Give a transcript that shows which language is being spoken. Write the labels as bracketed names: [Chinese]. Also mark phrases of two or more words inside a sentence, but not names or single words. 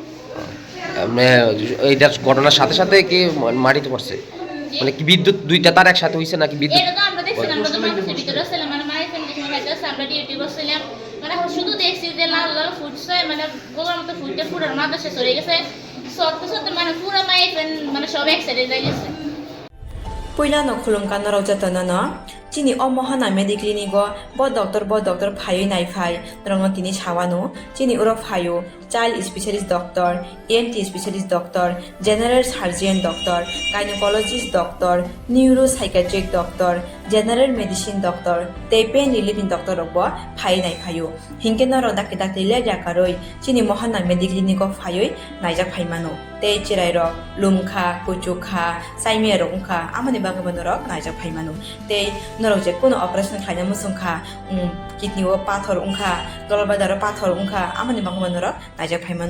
[Bangla] এইটার ঘটনার সাথে সাথে কি মাটিতে পড়ছে মানে কি বিদ্যুৎ দুইটা তার একসাথে হইছে নাকি বিদ্যুৎ? এটা তো আমরা দেখছিলাম আমরা তো মাদ্রাসার ভিতরে ছিলাম মানে মায়ের ফ্যামিলি সময় খাইতেছে আমরা ডিউটি করছিলাম মানে শুধু দেখছি যে লাল লাল ফুটছে মানে গোলার মতো ফুটে পুরো মাদ্রাসা চলে গেছে সত্য মানে পুরো মায়ের মানে সব এক সাইডে যাই গেছে। [Kok Borok] Puila no khulum kan raw jatana na Chini o mohana mediclinigo bo doctor phayo nai phai rongno tini sawano chini uro phayo [English] child specialist doctor, ENT specialist doctor, general surgeon doctor, gynecologist doctor, neuropsychiatric doctor, general medicine doctor, [Kok Borok] tei [English] pain relieving doctor [Kok Borok] rokbo phai nai phayo. Hingke noro dakte le jakaroi chini mohana mediclinigo phayoi naijak phaimano. Tei chirai rok lumkha, kuchukha, saimia rokha amani bagabano rok naijak phaimano. Tei norok je kono operation khaina musungkha kidney o pathor ungkha, dolbadaro pathor ungkha amani bagabano rok naijak phaimano.